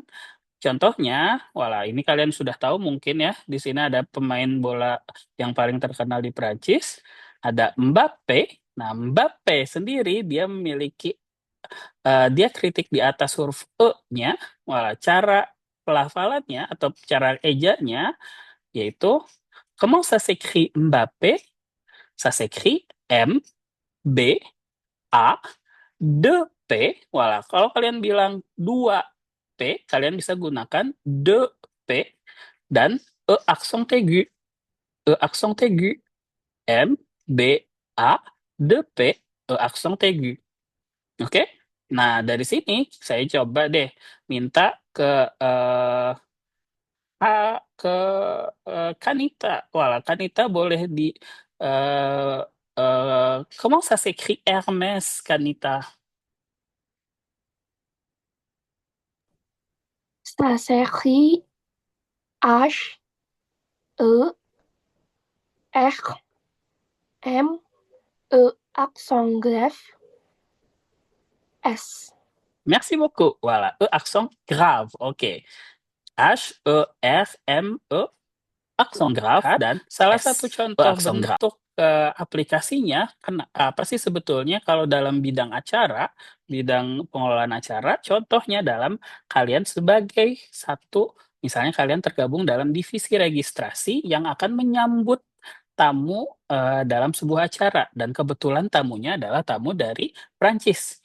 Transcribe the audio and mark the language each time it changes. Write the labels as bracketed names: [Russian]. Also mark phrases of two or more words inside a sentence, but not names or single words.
[Indonesian] Contohnya, walah ini kalian sudah tahu mungkin ya, di sini ada pemain bola yang paling terkenal di Prancis, ada Mbappe. Nah, Mbappe sendiri dia memiliki diakritik di atas huruf E-nya, walah cara pelafalannya atau cara ejanya yaitu [French] comment ça s'écrit [Indonesian] Mbappe? [French] Ça s'écrit M B A 2P. [Indonesian] Walah, kalau kalian bilang 2P, kalian bisa gunakan 2P dan E [French] accent aigu. E accent aigu. M, B, A, 2P, E accent aigu. [Indonesian] Oke? Nah, dari sini saya coba deh minta ke Kanita. Walah, Kanita boleh di [French] comment ça s'écrit [Indonesian] Hermès, Kanita? [French] Ça s'écrit H, E, R, M, E accent grave, S. Merci beaucoup. Voilà, E accent grave. [Indonesian] Oke. H, E, R, M, E [French] accent grave [Indonesian] dan salah satu contoh bentuk aplikasinya apa sih sebetulnya kalau dalam bidang acara, bidang pengelolaan acara, contohnya dalam kalian sebagai satu, misalnya kalian tergabung dalam divisi registrasi yang akan menyambut tamu dalam sebuah acara dan kebetulan tamunya adalah tamu dari Prancis.